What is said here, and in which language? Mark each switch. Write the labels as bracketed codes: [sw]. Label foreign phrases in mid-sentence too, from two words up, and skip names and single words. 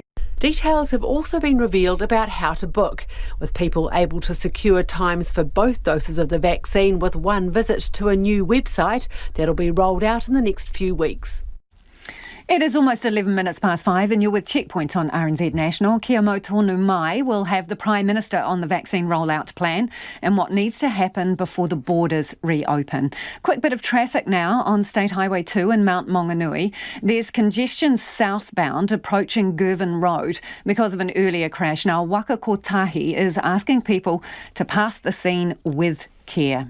[en] Details have also been revealed about how to book, with people able to secure times for both doses of the vaccine with one visit to a new website that'll be rolled out in the next few weeks. It is almost 11 minutes past 5 and you're with Checkpoint on RNZ National. [mi] Kia mau tonu mai [en] will have the Prime Minister on the vaccine rollout plan and what needs to happen before the borders reopen. Quick bit of traffic now on State Highway 2 in Mount Maunganui. There's congestion southbound approaching Girvan Road because of an earlier crash. Now, Waka Kotahi is asking people to pass the scene with care.